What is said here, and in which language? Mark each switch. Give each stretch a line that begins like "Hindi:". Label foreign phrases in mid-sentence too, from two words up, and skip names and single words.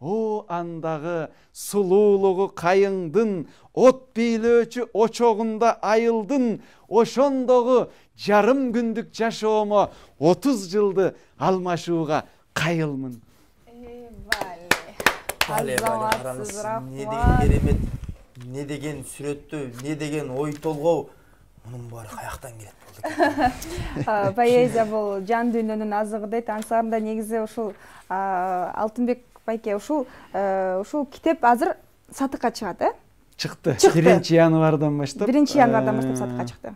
Kyrgyz: о андагы сулуулугу кайыңдын от бийлөөчү очогунда айылдын ошондогу жарым күндүк жашоомо 30 жылды алмашууга кайылмын. Бале, караңыз, не деген керемет, не деген сүрөттүү, не деген ой толгоо, мунун баары каяктан келет болду. Поэзия бул жан дүйнөнүн азыгы дейт. Ансарында негизи ушул Алтынбек байке ушул китеп азыр сатыкка чыгат, Чыкты. 1 январдан баштап. 1 январдан баштап сатыкка чыкты.